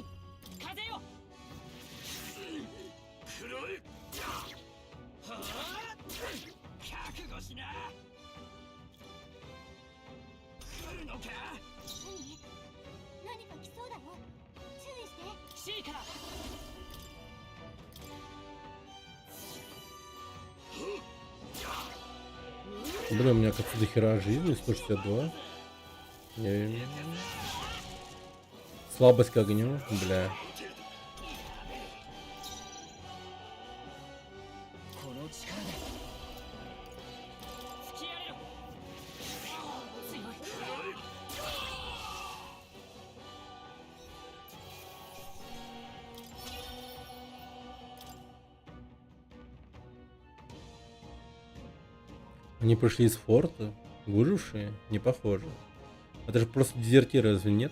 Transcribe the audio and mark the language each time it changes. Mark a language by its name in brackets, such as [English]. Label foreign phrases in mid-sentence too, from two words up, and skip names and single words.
[Japanese] 風よ。黒い。はあ。覚悟しな。来るのか。何か来そうだよ。注意して。シーカー。 [Russian] Блин, у меня как-то дохера жизни, 162. Слабость к огню, бля. [Japanese] この力で付き合えよ。強い。 [Russian] Они пришли из форта? Выжившие? Не похоже. Это же просто дезертиры, разве нет?